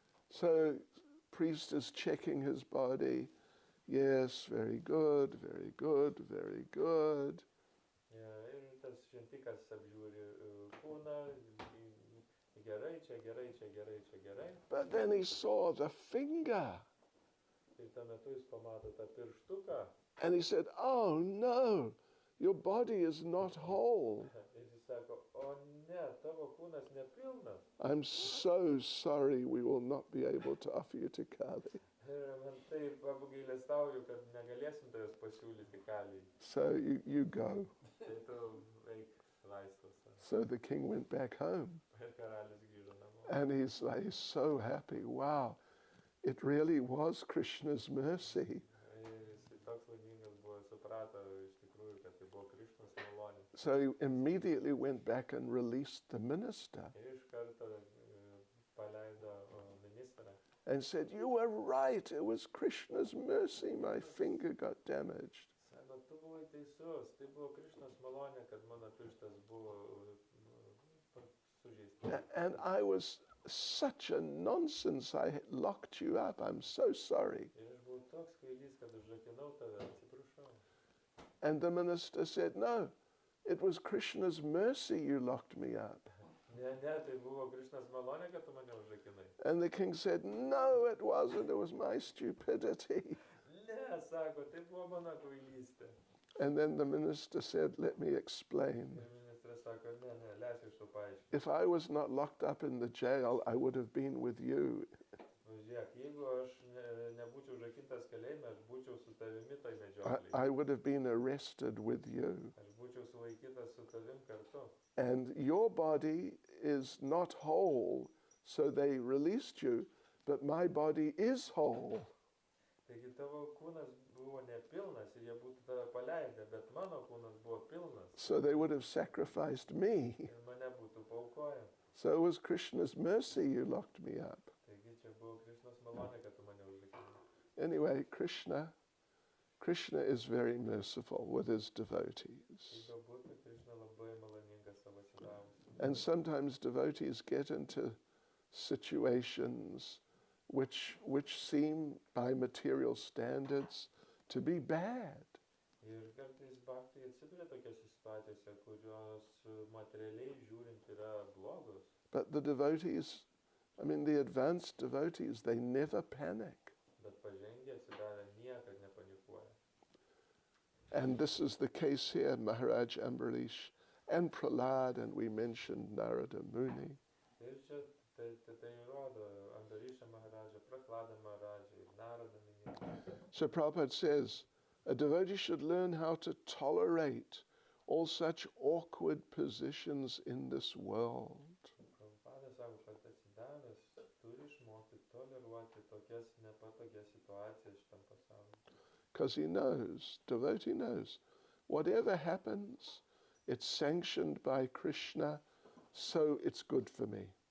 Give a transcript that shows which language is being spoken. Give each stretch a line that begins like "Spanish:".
English: So priest is checking his body. Yes, very good, very good, very good.
Lithuanian: Ir tas šventikas apžiūri kūną, gerai, čia gerai, čia gerai, čia gerai.
English: But then he saw the finger.
Lithuanian: Ir tuo metu jis pamato tą pirštuką.
English: And he said, oh no, your body is not whole.
Lithuanian: Ir jis sako, o ne, tavo kūnas nepilnas.
English: I'm so sorry, we will not be able to offer you to Kali.
Lithuanian: Ir man taip apgailestauju, kad negalėsim tavęs pasiūlyti Kaliai.
English: So you go.
Lithuanian: Tai tu eik laisvas.
English: So the king went back home.
Lithuanian: Ir karalius grįžo namo.
English: And he's so happy. Wow, it really was Krishna's mercy.
Lithuanian: Ir jisai toks laimingas buvo, suprato iš tikrųjų, kad tai buvo Krišnos malonė.
English: So he immediately went back and released the minister
Lithuanian: Ir iš karto paleido ministrą.
English: and said, "You were right, it was Krishna's mercy, my finger got damaged."
Lithuanian: Sako, tu buvai teisus, tai buvo Krišnos malonė, kad mano pirštas buvo sužeistas.
English: And I was such a nonsense, I locked you up, I'm so sorry.
Lithuanian: Ir aš buvau toks kvailys, kad užrakinau tave, atsiprašau.
English: And the minister said, "No, it was Krishna's mercy you locked me up."
Lithuanian: Ne, tai buvo Krišnos malonė, kad tu mane užrakinai.
English: And the king said, "No, it wasn't, it was my stupidity."
Lithuanian: Ne, sako, tai buvo mano kvailystė.
English: And then the minister said, "Let me explain.
Lithuanian: Ir ministras sako, ne, leisk iš to paaiškinti.
English: If I was not locked up in the jail, I would have been with you."
Lithuanian: Žiūrėk, jeigu aš nebūčiau užrakintas kalėjime, aš būčiau su tavimi tai medžioklėje.
English: I would have been arrested with you.
Lithuanian: Aš būčiau sulaikytas su tavim kartu.
English: And your body is not whole, so they released you, but my body is whole.
Lithuanian: Taigi tavo kūnas buvo nepilnas ir jie būtų tave paleidę, bet mano kūnas buvo pilnas
English: So they would have sacrificed me.
Lithuanian: ir mane būtų paaukoję.
English: So it was Krishna's mercy you locked me up.
Lithuanian: Taigi čia buvo Krišnos malonė, kad tu mane užrakinai.
English: Anyway, Krishna is very merciful with his devotees.
Lithuanian: Kaip bebūtų, Krišna labai maloninga savo atsidavus.
English: And sometimes devotees get into situations which seem by material standards to be bad.
Lithuanian: Ir kartais bhaktai atsiduria tokiose situacijose, kurios materialiai žiūrint yra blogos.
English: But the devotees, the advanced devotees, they never panic.
Lithuanian: Bet pažengę atsidavę niekad nepanikuoja.
English: And this is the case here, Maharaj Ambarish and Prahlad, and we mentioned Narada Muni.
Lithuanian: Ir čia tai rodo Ambarisha Maharaja, Prahlada Maharaja ir Narada Muni.
English: So Prabhupada says, a devotee should learn how to tolerate all such awkward positions in this world.
Lithuanian: Prabhupada sako, kad atsidavęs turi išmokti toleruoti tokias nepatogias situacijas šitam pasaulyje.
English: Because he knows, devotee knows, whatever happens, it's sanctioned by Krishna, so it's good for me.